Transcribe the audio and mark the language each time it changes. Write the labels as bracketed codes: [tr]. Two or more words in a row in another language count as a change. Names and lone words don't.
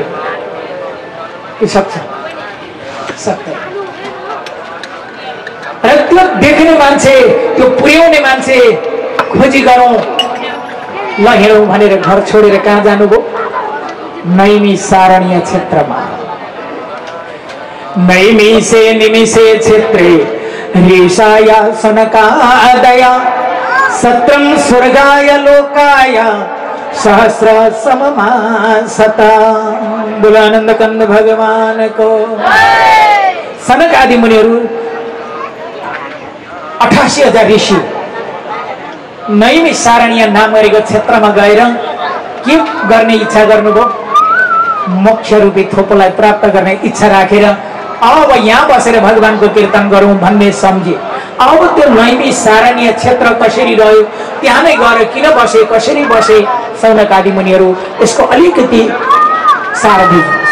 [ne] के सक्छ? सक्दैन। र त्यो देख्ने मान्छे, त्यो पुर्याउने मान्छे खोजी गरौँ। ल हिँडौँ भनेर घर छोडेर कहाँ जानुभयो? नैमिषारण्य क्षेत्रमा। [sa] नैमिषे निमिषे क्षेत्रे ऋषाय सनकादय सत्रं स्वर्गाय लोकाय सहस्र सममासता। [hi] बोलो आनंद कंद भगवान को। [ne] सनक आदि मुनिहरू 88,000 ऋषि नैमिषारण्य नाम गरेको क्षेत्रमा गएर के गर्ने इच्छा गर्नुभयो? मोक्ष रूपी थोपोलाई प्राप्त गर्ने इच्छा राखेर अब यहाँ बसेर भगवानको कीर्तन गरौँ भन्ने सम्झे। अब त्यो नैमिषारण्य क्षेत्र कसरी रह्यो, त्यहाँ नै गएर किन बसे, कसरी बसे, सौनक आदि मुनिहरू यसको अलिकति सार दिनुहोस्।